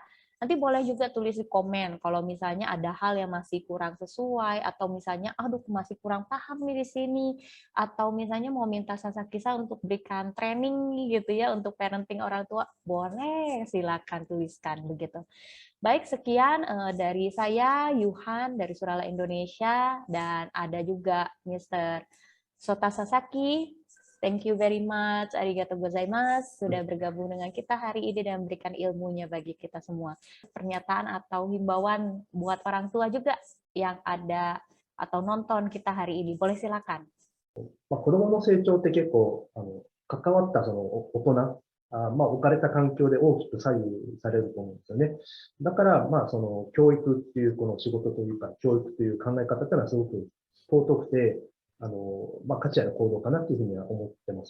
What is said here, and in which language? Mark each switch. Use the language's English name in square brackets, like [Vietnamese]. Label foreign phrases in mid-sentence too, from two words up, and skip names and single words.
[Indonesian] Nanti boleh juga tulis di komen kalau misalnya ada hal yang masih kurang sesuai, atau misalnya, aduh masih kurang paham nih di sini, atau misalnya mau minta Sasaki-san untuk berikan training gitu ya untuk parenting orang tua, boleh silakan tuliskan begitu. Baik, sekian dari saya, Yuhan dari Surala Indonesia, dan ada juga Mr. [English] Sota Sasaki. Thank you very much, [Japanese] ありがとうございます, [Indonesian] sudah bergabung dengan kita hari ini dan memberikan ilmunya bagi kita semua. Pernyataan atau himbauan buat orang tua juga yang ada atau nonton kita hari ini, boleh silakan. [Japanese] 子供の成長って結構、関わったその大人、置かれた環境で大きく左右されると思うんですよね。だから、その教育っていうこの仕事というか、教育という考え方っていうのはすごく尊くて、価値ある行動かなっていうふうには思ってます。